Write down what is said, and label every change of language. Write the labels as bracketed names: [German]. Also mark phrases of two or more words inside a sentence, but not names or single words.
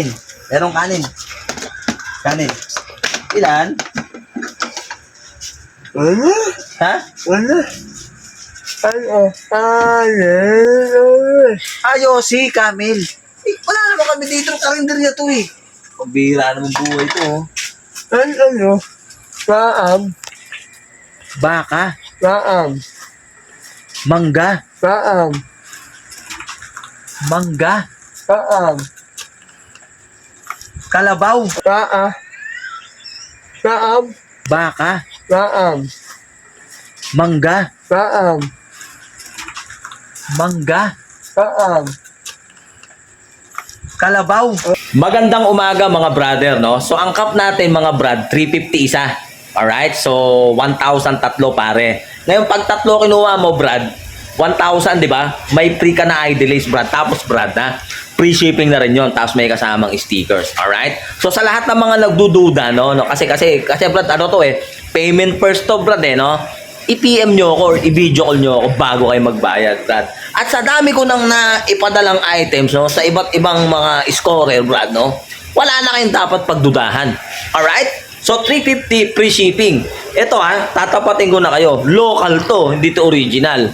[Filipino] Merong kanin. Kanin. Ilan? Ano? Ha? Ano? Kanin. Ayosi, camel. Eh, wala naman kami dito ng karinderya to eh. Pambira naman buhay to oh. Ano? Kaam. Baka. Kaam. Mangga. Kaam. Mangga. Kaam. Kalabaw. Kaam. Kaam. Baka. Kaam. Mangga. Kaam. Mangga. Kaam. Kalabaw. Magandang umaga mga brother, no? So ang cup natin mga brad, 350 isa. Alright? So 1,000 tatlo pare. Ngayon pag tatlo kinuha mo brad, 1,000 di ba? May free ka na Idolize brad. Tapos brad na, [English] free shipping [Filipino] na rin yon. Tapos may kasamang stickers. Alright? So sa lahat ng mga nagdududa, no? Kasi brad, ano to eh, payment first to brad eh, no? I-PM nyo ako or i- [English] video call [Filipino] nyo ako bago kayo magbayad, Brad. At sa dami ko nang naipadalang items, no, sa iba't ibang mga scorer, Brad, no, wala na kayong dapat pagdudahan. [English] Alright? So, 350 free shipping. [Filipino] Ito tatapatin ko na kayo. Local to, hindi to original.